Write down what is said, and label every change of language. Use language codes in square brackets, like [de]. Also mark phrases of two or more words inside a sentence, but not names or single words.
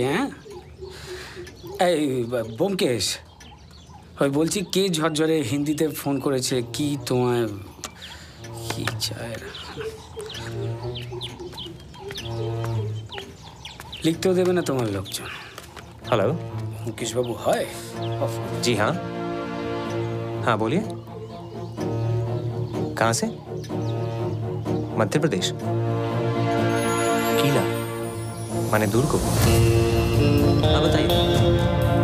[bn] হ্যাঁ এই ব্যোমকেশ, ওই বলছি কে ঝরঝরে হিন্দিতে ফোন করেছে? কি তোমায় কি চায়? লিখতেও দেবে না তোমার লোকজন। [hi] हेलो मुकेश बाबू है? जी हाँ हाँ बोलिए। कहाँ से? मध्य प्रदेश। कीला माने दूर को? हाँ बताइए।